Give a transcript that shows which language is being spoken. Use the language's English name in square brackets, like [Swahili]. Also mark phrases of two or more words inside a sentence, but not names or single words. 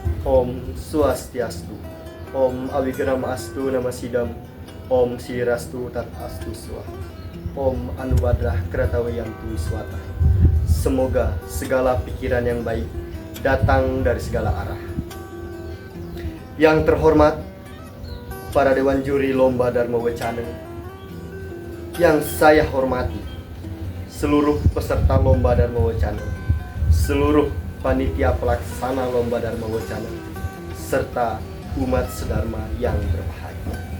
[Sanskrit] ॐ स्वस्त्यस्तु, ॐ अविघ्नम् अस्तु नमः सिद्धम्, ॐ सिद्धिरस्तु तद् अस्तु स्वाहा, ॐ आनोभद्राः क्रतवोयन्तु विश्वतः. [Indonesian] Semoga segala pikiran yang baik datang dari segala arah. Yang terhormat para Dewan Juri Lomba Dharma Wacana, yang saya hormati seluruh peserta Lomba Dharma Wacana, seluruh panitia pelaksana Lomba Dharma Wacana, serta umat sedharma yang berbahagia.